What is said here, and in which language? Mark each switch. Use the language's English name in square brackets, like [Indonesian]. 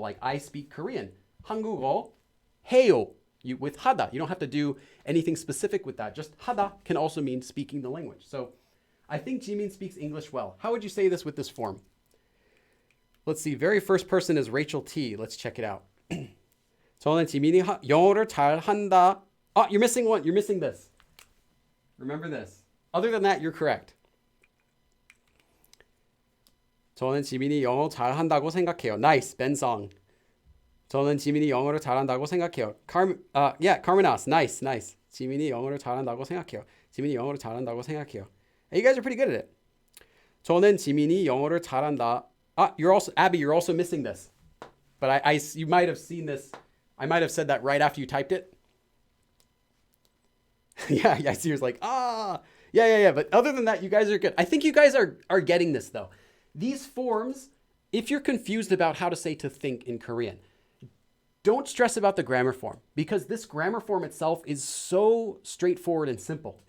[English] Like I speak Korean. [Korean] 한국어 해요. [English] With 하다, you don't have to do anything specific with that. Just 하다 can also mean speaking the language. So I think Jimin speaks English well. How would you say this with this form? Let's see. Very first person is Rachel T. Let's check it out. [Korean] 저는 지민이 영어를 잘 한다. [English] Oh, you're missing one. You're missing this. Remember this. Other than that, you're correct. [Korean] 저는 지민이 영어 잘 한다고 생각해요. [English] Nice, Ben Song. [Korean] 저는 지민이 영어를 잘한다고 생각해요. [English] Carmenas, nice. [Korean] 지민이 영어를 잘한다고 생각해요. 지민이 영어를 잘한다고 생각해요. [English] Hey, you guys are pretty good at it. [Korean] 저는 지민이 영어를 잘한다. [English] Abby, you're also missing this. But you might have seen this. I might have said that right after you typed it. yeah, I see. You're like, yeah. But other than that, you guys are good. I think you guys are getting this though. These forms, if you're confused about how to say to think in Korean, don't stress about the grammar form because this grammar form itself is so straightforward and simple.